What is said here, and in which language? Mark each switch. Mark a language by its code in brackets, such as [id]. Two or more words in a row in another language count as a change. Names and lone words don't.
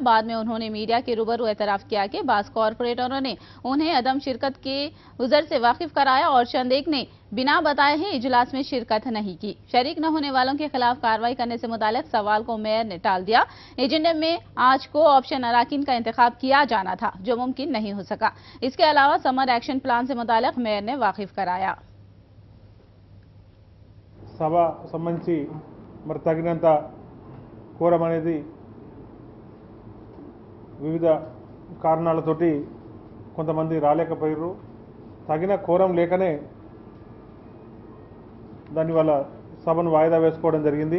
[ur] بعد میں انہوں نے میڈیا کے روبرو اعتراف کیا کہ بعض کارپوریٹروں نے انہیں عدم شرکت کے عذر سے واقف کرایا اور چند ایک نے بنا بتائے ہی اجلاس میں شرکت نہیں کی. شریک نہ ہونے والوں کے خلاف کارروائی کرنے سے متعلق سوال کو میئر نے ٹال دیا. ایجنڈے میں آج کو آپشن اراکین کا انتخاب کیا جانا تھا، جو ممکن نہیں ہو سکا. اس کے علاوہ سمر ایکشن پلان سے متعلق میئر نے واقف کرایا. [te] సభ సంబంధించి మరి తగినంత కోరం అనేది వివిధ కారణాలతోటి కొంతమంది రాలేకపోయారు. తగిన కోరం లేకనే దానివల్ల సభను వాయిదా వేసుకోవడం జరిగింది.